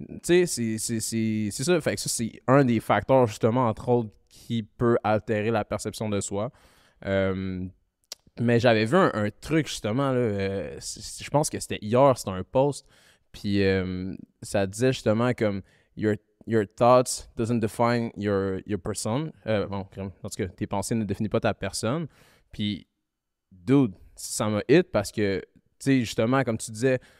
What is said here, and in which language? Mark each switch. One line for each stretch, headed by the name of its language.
French: Tu sais, c'est ça. Fait que ça, c'est un des facteurs, justement, entre autres, qui peut altérer la perception de soi. Mais j'avais vu un truc, justement, là. Je pense que c'était hier, c'était un post. Puis ça disait, justement, comme...
English: Your thoughts doesn't define your person.
French: Bon, en tout cas, tes pensées ne définissent pas ta personne. Puis, dude, ça m'a hit parce que, tu sais, justement, comme tu disais...